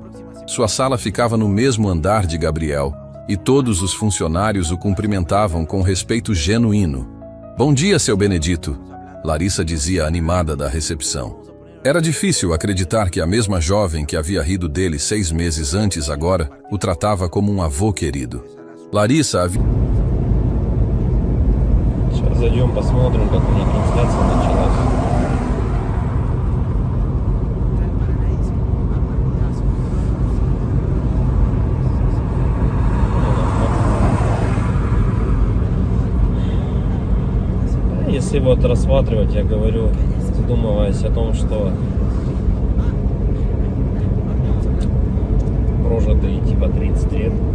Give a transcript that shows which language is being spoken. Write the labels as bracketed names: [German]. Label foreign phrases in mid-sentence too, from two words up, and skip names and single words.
[Portuguese] Sua sala ficava no mesmo andar de Gabriel, e todos os funcionários o cumprimentavam com respeito genuíno. Bom dia, seu Benedito, Larissa dizia animada da recepção. Era difícil acreditar que a mesma jovem que havia rido dele 6 meses antes agora o tratava como um avô querido. Larissa havia... [Russian] Сейчас зайдем, посмотрим, как у них трансляция началась. Если вот рассматривать, я говорю, задумываясь о том, что прожитые типа 30 лет,